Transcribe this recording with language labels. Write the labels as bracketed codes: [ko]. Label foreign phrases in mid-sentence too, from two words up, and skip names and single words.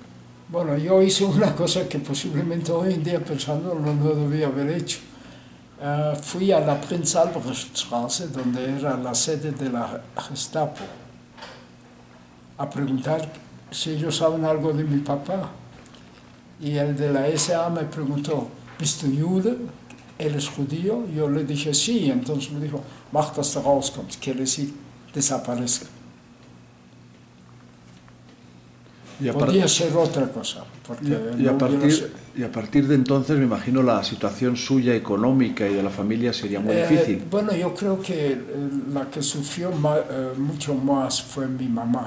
[es] Bueno, yo hice una cosa que posiblemente hoy en día pensando no debía haber hecho. Fui a la Prinz Albrecht Straße, donde era la sede de la Gestapo, a preguntar si ellos saben algo de mi papá. Y el de la SA me preguntó, [de] ¿bist du Jude? [es] ¿Eres judío? Yo le dije sí, entonces me dijo, [de] mach dass du rauskommst, [es] quiere decir, desaparezca. Podía ser otra cosa. Y a partir de entonces me imagino la situación suya económica y de la familia sería muy difícil. Bueno, yo creo que la que sufrió mucho más fue mi mamá.